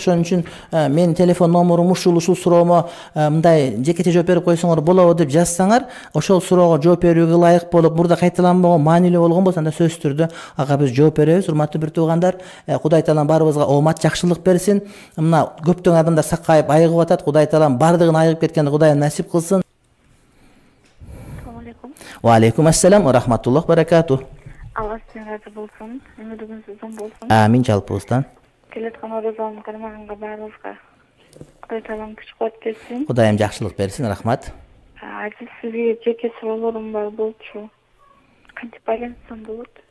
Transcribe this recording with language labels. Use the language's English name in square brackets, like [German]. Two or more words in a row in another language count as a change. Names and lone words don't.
[Kyrgyz] Ошон үчүн менин телефон номурум ушул суроомо мындай жекече жооп берип койсоңор болобу деп жазсаңар, ошол суроого жооп берүүгө ылайык болуп, мурда кайталанбаган, маанилүү болгон болсо, анда сөзсүз түрдө ага биз жооп беребиз. Урматтуу бир туугандар, Кудай таалам баарыбызга оомат, жакшылык берсин. Мына көптөгөн адамдар сакайып айыгып атат. Кудай таалам бардыгын айыгып кеткенди Кудайым насип кылсын. [Arabic] وعليكم السلام ورحمة الله وبركاته. [Kyrgyz] Алла сизден разы болсун. Өмүрүңүз узун болсун. Амин жалпыбыздан. Келаткан оразаны кармаганга баарыбызга Кудай таалам күч кубат берсин. Кудайым жакшылык берсин. Рахмат. Азыр сизге жеке суроолорум бар болчу. Кантип байланышсам болот?